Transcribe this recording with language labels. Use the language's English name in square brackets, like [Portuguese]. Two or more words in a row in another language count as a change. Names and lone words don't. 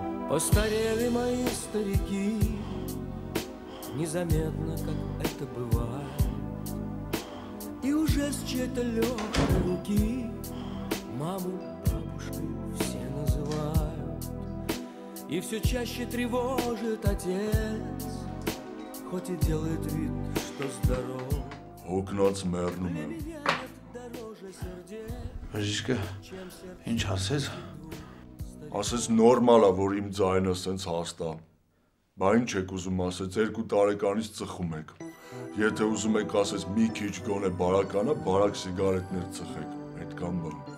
[Russian] Постарели мои старики, незаметно, как это бывает, и уже с чьей-то легкой руки маму бабушкой все называют. И все чаще тревожит отец, хоть и делает вид, что здоров. [Armenian] Հոգնած մեռնում եմ։ Բժիշկը ինչ ասեց։ Ասեց նորմալ է, որ իմ ձայնը սենց հաստ է։ Բա ինչ եք ուզում ասեց, 2 տարեկանից ծխում եք։ Եթե ուզում եք ասեց մի քիչ գոնե բարականը, բարակ սիգարետներ ծխեք, այդքան բան։